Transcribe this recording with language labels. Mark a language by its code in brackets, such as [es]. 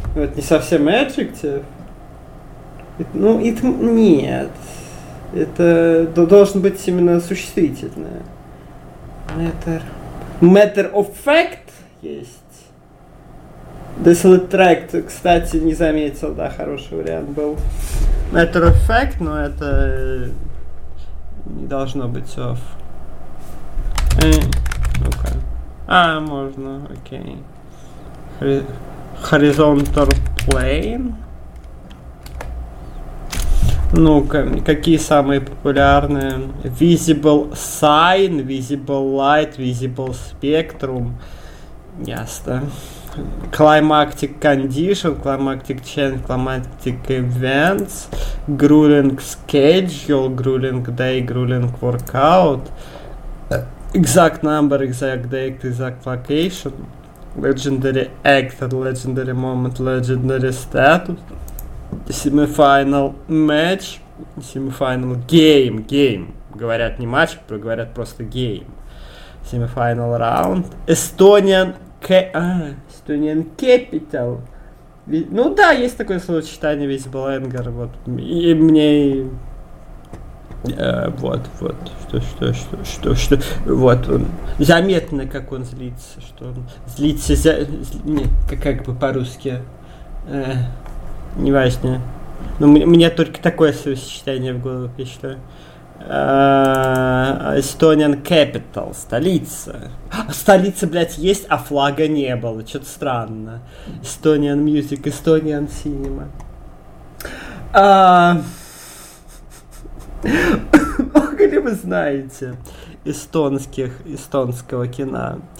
[ru] Это не совсем Adjective? Ну, это... Нет. Это должен быть именно существительное. [en] Matter... Matter of fact [ru] есть. [en] Desolate Tract, [ru] кстати, не заметил, да, хороший вариант был. [en] Matter of fact, [ru] но это... Не должно быть of. Ну-ка. А, можно, окей. [en] Horizontal plane. [ru] Ну-ка, какие самые популярные? [en] Visible sign, visible light, visible spectrum. [ru] Ясно. [en] Climactic condition, climactic change, climactic events. Grueling schedule, grueling day, grueling workout. Exact number, exact date, exact location. Legendary actor, legendary moment, legendary status. Semi-final match, semi-final game, game. [ru] Говорят не матч, говорят просто game. [en] Semi-final round. Estonian, Estonian capital. [ru] Ну да, есть такое словосочетание, [en] visible anger. [ru] Вот. И мне... вот, вот, что, вот он, заметно, как он злится, что он злится, как бы по-русски, неважно, но мне только такое сочетание в голову пришло. [en] Estonian capital, [ru] столица. Столица, блядь, есть, а флага не было, что-то странно. [en] Estonian music, Estonian cinema. [ru] Много ли вы знаете эстонского кино?